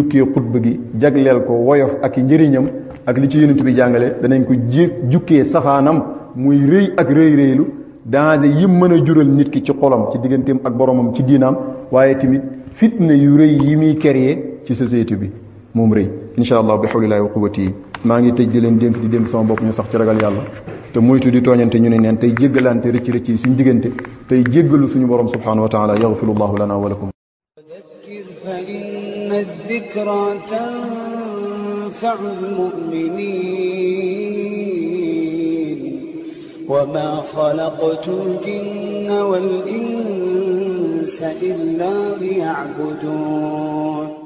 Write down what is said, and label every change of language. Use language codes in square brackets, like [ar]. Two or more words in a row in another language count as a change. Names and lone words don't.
[wo] jukkee xutba gi jagleel ko woyof ak i njëriñam ak li ci yonent bi jàngale danañ ko jukkee safaanam muy rëy ak rëy-rëylu danger yim mën a jural nit ki ci xolam ci digganteem ak boromam ci diinaam waaye tamit fitna yu rëy yi muy créer ci société bi moom rëy [ar] إن شاء الله بحول الله وقوته [wo] maa ngi tëj di leen dénk di dénk sama bopp ñu sax ci ragal yàlla te moytu di tooñante ñu ne neen tey jéggalante rëcc rëcc yi suñu diggante tey jéggalu suñu borom [ar] سبحانه وتعالى يغفر الله لنا ولكم الذكرى تنفع المؤمنين وما خلقت الجن والإنس إلا ليعبدون